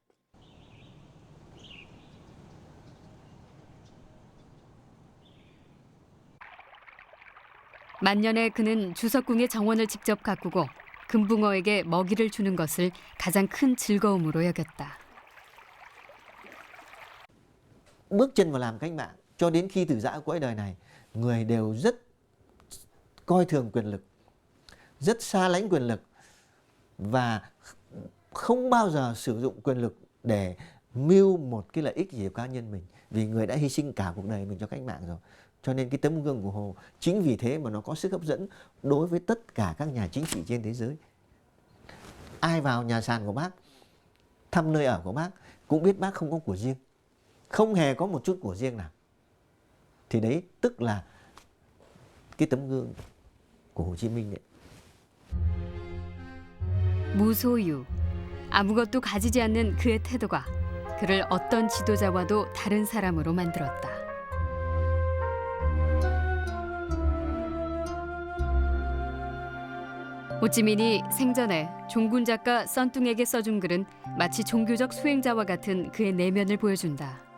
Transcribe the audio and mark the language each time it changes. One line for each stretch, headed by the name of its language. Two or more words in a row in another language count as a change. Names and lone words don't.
Korean: 만년에 그는 주석궁의 정원을 직접 가꾸고 금붕어에게 먹이를 주는 것을 가장 큰 즐거움으로 여겼다.
Vietnamese: Bước chân vào làm cách mạng cho đến khi từ giã cõi đời này, người đều rất coi thường quyền lực, rất xa lánh quyền lực và không bao giờ sử dụng quyền lực để mưu một cái lợi ích gì của cá nhân mình, vì người đã hy sinh cả cuộc đời mình cho cách mạng rồi. Cho nên cái tấm gương của Hồ chính vì thế mà nó có sức hấp dẫn đối với tất cả các nhà chính trị trên thế giới. Ai vào nhà sàn của bác, thăm nơi ở của bác cũng biết bác không có của riêng, không hề có một chút của riêng nào. Thì đấy tức là cái tấm gương của Hồ Chí Minh đấy.
Korean: 무소유, 아무것도 가지지 않는 그의 태도가 그를 어떤 지도자와도 다른 사람으로 만들었다. 호찌민이 생전에 종군 작가 썬뚱에게 써준 글은 마치 종교적 수행자와 같은 그의 내면을 보여준다.